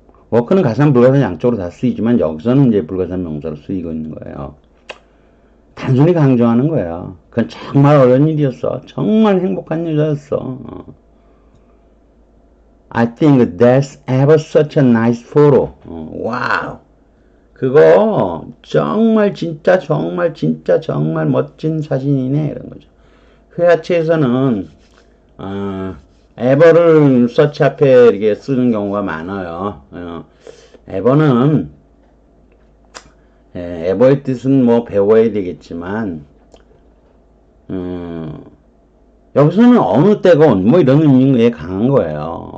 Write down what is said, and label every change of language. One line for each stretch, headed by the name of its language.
Korean: 워크는 가산, 불가산 양쪽으로 다 쓰이지만 여기서는 이제 불가산명사로 쓰이고 있는 거예요. 단순히 강조하는 거예요. 그건 정말 어려운 일이었어. 정말 행복한 여자였어.
English: I think that's ever such a nice photo. 와우.
Korean: 그거 정말 진짜 정말 멋진 사진이네 이런 거죠. 회화체에서는 ever를 such 앞에 이렇게 쓰는 경우가 많아요. ever는 ever의 뜻은 뭐 배워야 되겠지만 여기서는 어느 때가 뭐 이런 의미에 강한 거예요.